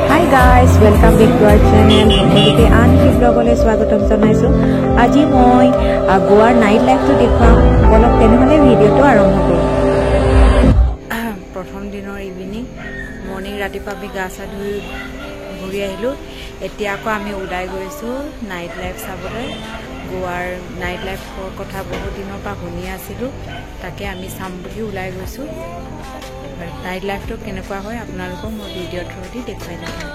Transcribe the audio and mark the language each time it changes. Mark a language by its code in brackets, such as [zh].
[en] guys, welcome back to our channel. [as] সকলোকে আন কি ব্লগলৈ স্বাগতম জনাইছো। আজি মই গোৱাৰ নাইট লাইফটো দেখুৱাম। বলক তেনেহলে ভিডিঅ'টো আৰম্ভ কৰোঁ। প্ৰথম দিনৰ ইভিনিং মৰ্নিং ৰাতিপুৱা আমি গা চা ধুই ঘূৰি আহিলোঁ। এতিয়া আকৌ আমি ওলাই গৈছোঁ নাইট লাইফ চাবলৈ। গোৱাৰ নাইট লাইফৰ কথা বহুত দিনৰ পৰা শুনি আছিলোঁ, তাকে আমি চাম বুলি ওলাই গৈছোঁ। নাইট লাইফটো কেনেকুৱা হয় আপোনালোকক মই ভিডিঅ'ৰ থ্ৰুদি দেখুৱাই দিম।